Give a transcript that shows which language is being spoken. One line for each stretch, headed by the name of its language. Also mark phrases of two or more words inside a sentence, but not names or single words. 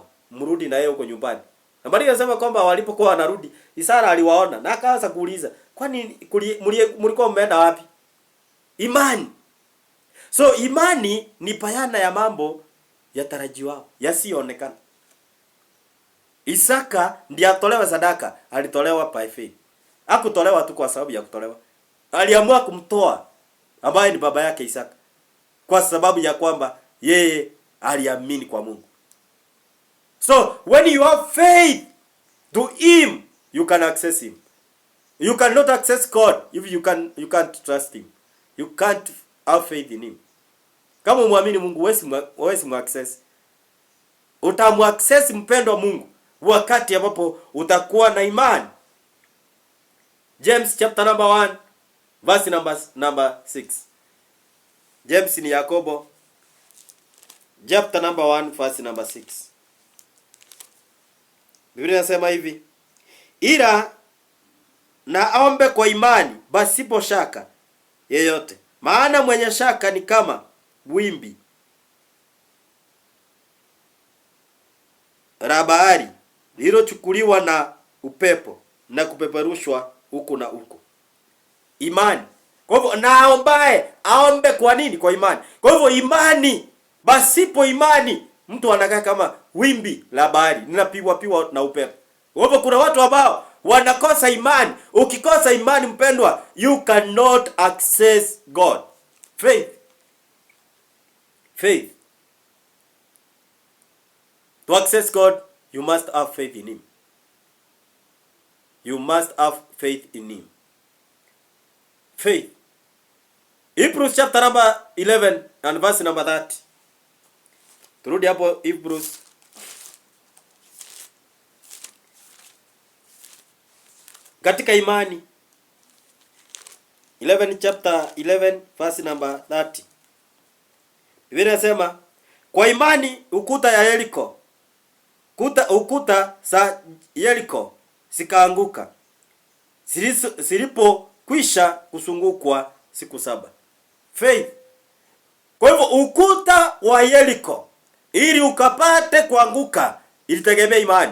Swahili: Mrudi na yeye huko nyumbani. Na Maria anasema kwamba walipokuwa wanarudi, Isara aliwaona na akaanza kuuliza, kwani mlikuwa mmeenda wapi? Imani. So imani ni bayana ya mambo yatarajiwao, yasiyoonekana. Isaka ndiye atolewa sadaka, alitolewa
English: by faith.
Swahili: Hakutolewa tu kwa sababu ya kutolewa. Aliamua kumtoa ambaye ni baba yake Isaka, kwa sababu ya kwamba yeye aliamini kwa Mungu.
English: So when you have faith to him, you can access him. You cannot access God if you can't trust him. You can't have faith in him.
Swahili: Kama muamini Mungu, huwezi mu-access. Utamu-access mpendo wa Mungu wakati ambapo utakuwa na imani.
English: James chapter number 1 verse number 6.
Swahili: James ni Yakobo
English: chapter number 1 verse number 6.
Swahili: Biblia inasema hivi, ila na aombe kwa imani pasipo shaka yeyote, maana mwenye shaka ni kama wimbi la bahari lilochukuliwa na upepo na kupeperushwa huku na huku. Imani. Kwa hivyo naombaye aombe kwa nini? Kwa imani. Kwa hivyo imani, pasipo imani mtu anakaa kama wimbi la bahari linapigwa na upepo. Kwa hivyo kuna watu ambao wanakosa imani. Ukikosa imani mpendwa,
English: you cannot access God. Faith. Faith. To access God, you must have faith in him. You must have faith in him. Faith. Hebrews chapter number 11 and verse number 30.
Swahili: Turudi hapo Hebrews. Katika imani.
English: 11 chapter 11 verse number 30.
Swahili: Biblia inasema, kwa imani ukuta ya Yeriko, ukuta za Yeriko zikaanguka zilipokwisha kuzungukwa siku 7.
English: Faith.
Swahili: Kwa hivyo ukuta wa Yeriko ili ukapate kuanguka ilitegemea imani.